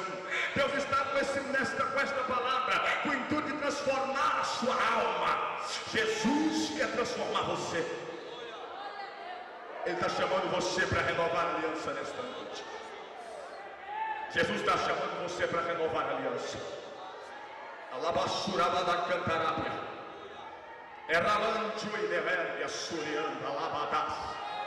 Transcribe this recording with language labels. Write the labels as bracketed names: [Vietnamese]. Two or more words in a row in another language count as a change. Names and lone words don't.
[Portuguese] Deus está com esta palavra, com o intuito de transformar a sua alma. Jesus quer transformar você. Ele está chamando você para renovar a aliança nesta noite. Jesus está chamando você para renovar a aliança. Alabassuraba da cantarápia. Erralante o idevéria surianda alabadas.